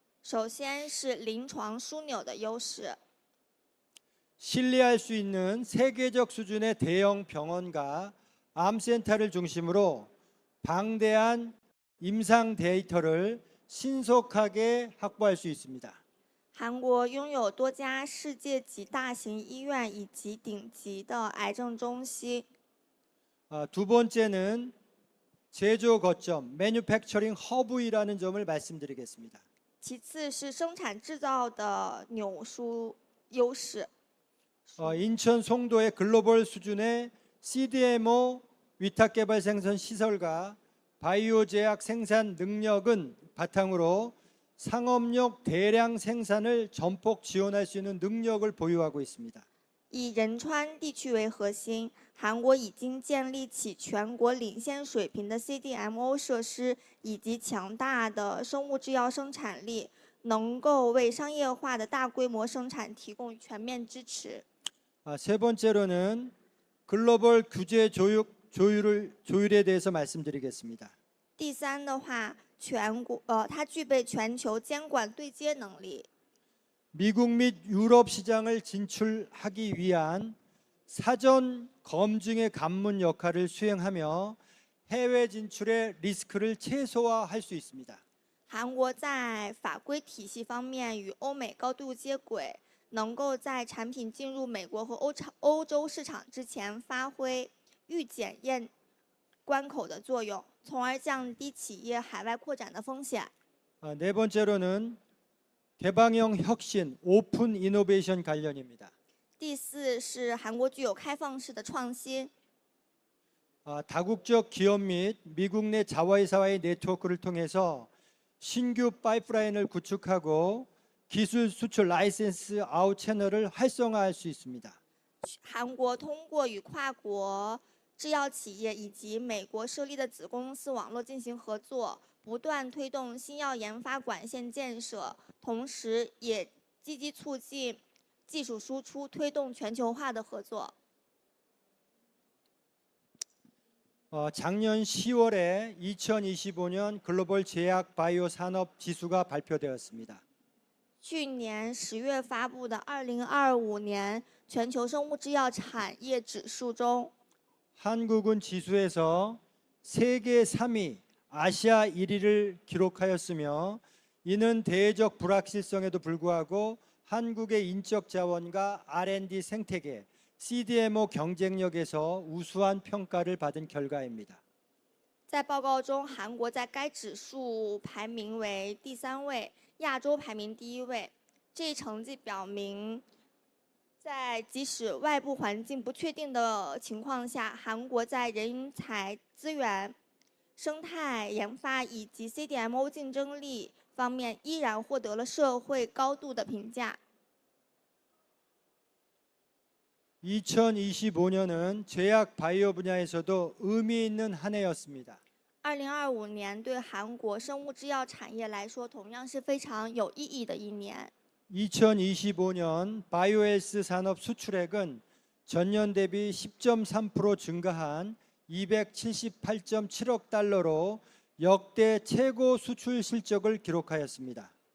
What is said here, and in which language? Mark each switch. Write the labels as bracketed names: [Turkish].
[Chinese] 首先是临床枢纽的优势， [Korean] 신뢰할 수 있는 세계적 수준의 대형 병원과 암센터를 중심으로 방대한 임상 데이터를 신속하게 확보할 수 있습니다. [Chinese] 韩国拥有多家世界级大型医院以及顶级的癌症中心。 [Korean] 두 번째는 제조 거점, 매뉴팩처링 허브이라는 점을 말씀드리겠습니다. [Chinese] 其次是生产制造的纽枢优势。 [Korean] 인천 송도의 글로벌 수준의 CDMO 위탁 개발 생산 시설과 바이오 제약 생산 능력은 바탕으로 상업용 대량 생산을 전폭 지원할 수 있는 능력을 보유하고 있습니다. [Chinese] 以仁川地区为核心，韩国已经建立起全国领先水平的 CDMO 设施以及强大的生物制药生产力，能够为商业化的大规模生产提供全面支持。 [Korean] 세 번째로는 글로벌 규제 조율에 대해서 말씀드리겠습니다. [Chinese] 第三的话，它具备全球监管对接能力。 [Korean] 미국 및 유럽 시장을 진출하기 위한 사전 검증의 관문 역할을 수행하며 해외 진출의 리스크를 최소화할 수 있습니다. [Chinese] 韩国在法规体系方面与欧美高度接轨，能够在产品进入美国和欧洲市场之前发挥预检验关口的作用，从而降低企业海外扩展的风险。 [Korean] 네 번째로는 개방형 혁신, 오픈 이노베이션 관련입니다. [Chinese] 第四是韩国具有开放式的创新。 [Korean] 다국적 기업 및 미국 내 자회사와의 네트워크를 통해서 신규 파이프라인을 구축하고 기술 수출 라이센스 아웃 채널을 활성화할 수 있습니다. [Chinese] 韩国通过与跨国制药企业以及美国设立的子公司网络进行合作，不断推动新药研发管线建设，同时也积极促进技术输出，推动全球化的合作。 [Korean] 작년 10월에 2025년 글로벌 제약 바이오 산업 지수가 발표되었습니다. [Chinese] 去年10月发布的2025年全球生物制药产业指数中， [Korean] 한국은 지수에서 세계 3위, 아시아 1위를 기록하였으며 이는 대외적 불확실성에도 불구하고 한국의 인적 자원과 R&D 생태계, CDMO 경쟁력에서 우수한 평가를 받은 결과입니다. [Chinese] 在报告中，韩国在该指数排名为第3位，亚洲排名第1位。这一成绩表明，在即使外部环境不确定的情况下，韩国在人才资源、生态研发以及 CDMO 竞争力方面依然获得了社会高度的评价。 [Korean] 2025년은 제약 바이오 분야에서도 의미 있는 한 해였습니다. [Chinese] 2025年对韩国生物制药产业来说，同样是非常有意义的一年。 [Korean] 2025년 바이오헬스 산업 수출액은 전년 대비 10.3% 증가한 278.7억 달러로 역대 최고 수출 실적을 기록하였습니다.